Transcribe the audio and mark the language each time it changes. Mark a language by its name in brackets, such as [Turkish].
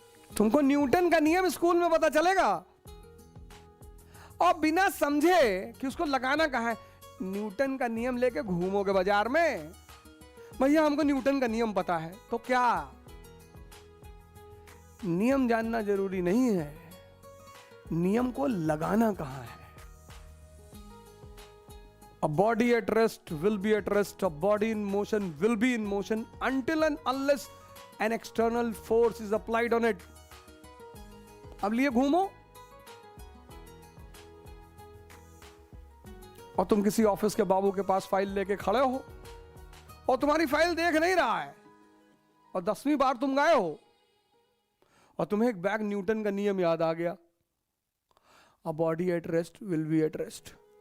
[Hindi] तुमको न्यूटन का नियम स्कूल में पता चलेगा और बिना समझे कि उसको लगाना कहां है, न्यूटन का नियम लेके घूमोगे बाजार में, भैया हमको न्यूटन का नियम पता है, तो क्या? नियम जानना जरूरी नहीं है, नियम को लगाना कहां है। [English] A body at rest will be at rest. A body in motion will be in motion until and unless an external force is applied on it. [Hindi] अब लिए घूमो और तुम किसी ऑफिस के बाबू के पास फाइल लेके खड़े हो और तुम्हारी फाइल देख नहीं रहा है और 10वीं बार तुम गए हो और तुम्हें एक बैग न्यूटन का नियम याद आ गया, [English] A body at rest will be at rest.